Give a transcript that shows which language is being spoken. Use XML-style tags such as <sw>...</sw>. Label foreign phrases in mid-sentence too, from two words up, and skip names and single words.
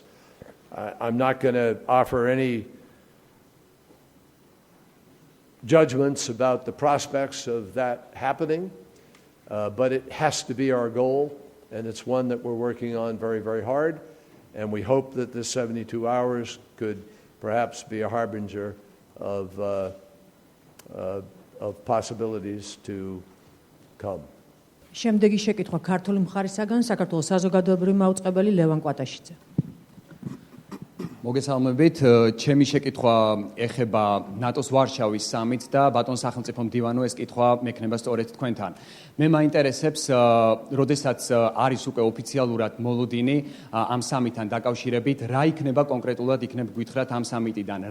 <en>I'm not going to offer any judgments about the prospects of that happening, but it has to be our goal, and it's one that we're working on very, very hard, and we hope that this 72 hours could perhaps be a harbinger of possibilities to come.</en> <ka>შემდეგი შეკითხვა ქართული მხარისაგან საქართველოს საზოგადოებრივი მაუწყებელი ლევან კვატაშიძე. მოგესალმებით, ჩემი შეკითხვა ეხება ნატოს ვარშავის სამიტს და ბატონ სახელმწიფო მდივანო ეს კითხვა მექნება სწორედ თქვენთან. მე მაინტერესებს, როდესაც არის უკვე ოფიციალურად მოლოდინი ამ სამიტთან დაკავშირებით, რა იქნება კონკრეტულად იქნებ გითხრათ ამ სამიტიდან.</ka>